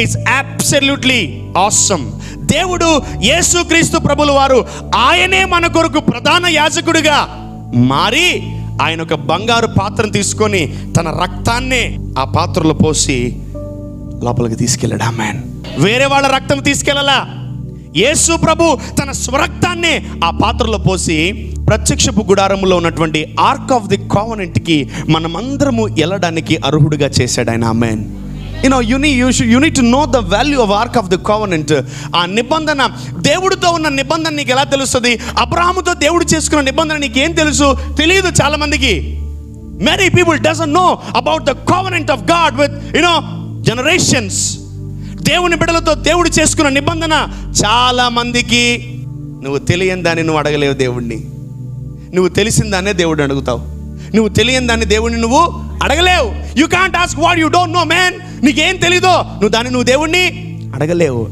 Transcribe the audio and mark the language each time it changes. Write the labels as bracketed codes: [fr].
[en] It's absolutely awesome. [te] దేవుడు యేసుక్రీస్తు ప్రభుల వారు ఆయనే మన కొరకు ప్రధాన యాజకుడిగా మారి ఆయన ఒక బంగారు పాత్రను తీసుకొని తన రక్తాన్నే ఆ పాత్రలో పోసి లోపలికి తీసుకెళ్ళాడు. ఆమెన్. వేరే వాళ్ళ రక్తం తీసుకెళ్ళాలా? యేసు ప్రభు తన స్వరక్తాన్ని ఆ పాత్రలో పోసి ప్రత్యక్షపు గుడారంలో ఉన్నటువంటి ఆర్క్ ఆఫ్ ది కోవెనెంట్ కి మనమందరము వెళ్ళడానికి అర్హుడిగా చేశాడు ఆయన. ఆమేన్. [en] You need to know the value of ark of the covenant. [te] ఆ నిబంధన, దేవుడితో ఉన్న నిబంధన నీకు ఎలా తెలుస్తుంది? అబ్రహాముతో దేవుడు చేసుకున్న నిబంధన నీకేం తెలుసు? తెలియదు చాలా మందికి. [en] Many people doesn't know about the covenant of God with generations. [te] దేవుని బిడ్డలతో దేవుడు చేసుకున్న నిబంధన చాలా మందికి నువ్వు తెలియని దాన్ని నువ్వు అడగలేవు దేవుణ్ణి. నువ్వు తెలిసిన దాన్నే దేవుడిని అడుగుతావు. నువ్వు తెలియని దాన్ని దేవుడిని నువ్వు అడగలేవు. [en] You can't ask what you don't know man. [te] నీకేం తెలీదో నువ్వు దేవుణ్ణి అడగలేవు.